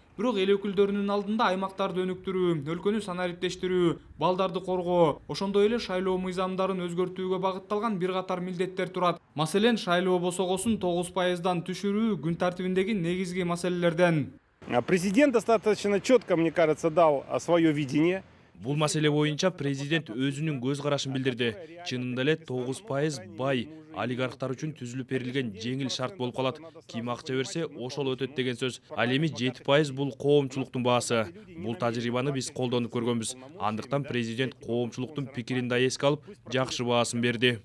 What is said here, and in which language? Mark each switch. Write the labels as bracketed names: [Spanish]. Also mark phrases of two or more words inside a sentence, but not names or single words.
[Kyrgyz] Бирок эл өкүлдөрүнүн алдында аймактарды өнүктүрүү, өлкөнү санариптештирүү, балдарды коргоо, ошондой эле шайлоо мыйзамдарын өзгөртүүгө багытталган бир катар милдеттер турат. Маселен, шайлоо босогосун 9% түшүрүү күн тартибиндеги негизги маселелерден. [Russian] Президент достаточно четко, мне кажется, дал свое видение. [Kyrgyz] Бул маселе боюнча президент өзүнүн көз карашын билдирди. Чынында эле 9% бай олигархтар үчүн түзүлүп берилген жеңил шарт болуп калат. Ким акча берсе, ошол өтөт деген сөз. Ал эми 7% бул коомчулуктун баасы. Бул тажрыйбаны биз колдонуп көргөнбүз. Андыктан президент коомчулуктун пикирин да эске алып, жакшы баасын берди.